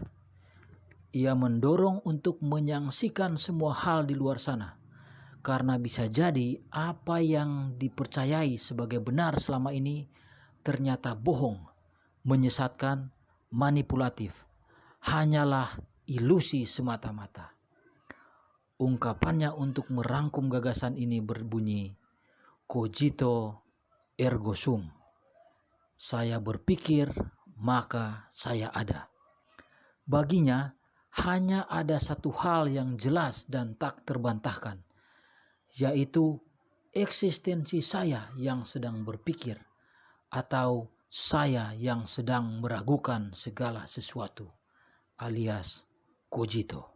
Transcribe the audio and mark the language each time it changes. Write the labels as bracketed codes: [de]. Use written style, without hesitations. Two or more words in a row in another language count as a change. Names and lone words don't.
[id] Ia mendorong untuk menyaksikan semua hal di luar sana, karena bisa jadi apa yang dipercayai sebagai benar selama ini ternyata bohong, menyesatkan, manipulatif, hanyalah ilusi semata-mata. Ungkapannya untuk merangkum gagasan ini berbunyi, [la] cogito ergo sum. [id] Saya berpikir, maka saya ada. Baginya, hanya ada satu hal yang jelas dan tak terbantahkan, yaitu eksistensi saya yang sedang berpikir, atau saya yang sedang meragukan segala sesuatu, alias cogito.